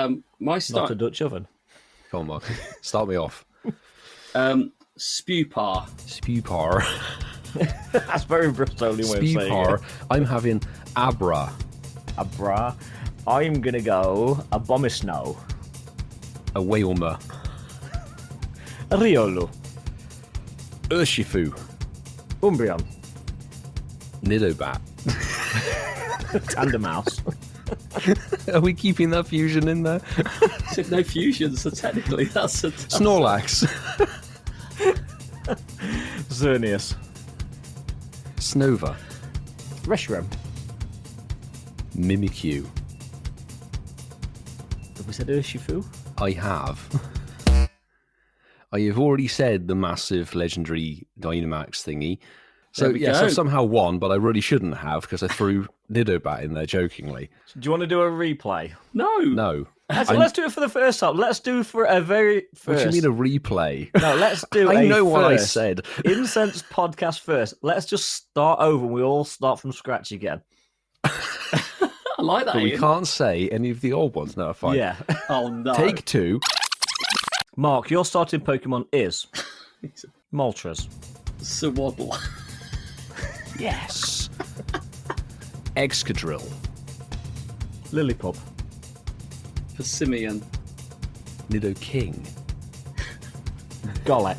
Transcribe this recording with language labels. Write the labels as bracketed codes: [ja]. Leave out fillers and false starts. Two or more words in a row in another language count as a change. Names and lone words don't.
[en] Not a Dutch oven. Come on, Mark. Start me off. Spewpar. Spewpar. That's very Bristolian way of saying Spewpar. it. I'm having Abra. Abra. I'm going to go Abomisnow. A Wailmer. Riolu. Urshifu. Umbreon. Nidobat. Tandemouse. Are we keeping that fusion in there? Said no fusions, so technically that's a... Snorlax. Xerneas. Snova. Reshiram. Mimikyu. Have we said Urshifu? I have. I have already said the massive legendary Dynamax thingy. So, There we yes, go. I've somehow won, but I really shouldn't have because I threw Nidobat in there jokingly. Do you want to do a replay? No. No. Actually, let's do it for the first time. Let's do for a very first. What do you mean a replay? No, let's do I a know what I first. said. Incense podcast first. Let's just start over and we all start from scratch again. I like that, But we Ian. can't say any of the old ones. No, fine. Yeah. Oh, no. Take 2. Mark, your starting Pokemon is Moltres. Swaddle. Yes. Excadrill. Lillipup. Persimmon. Nidoking. Golett.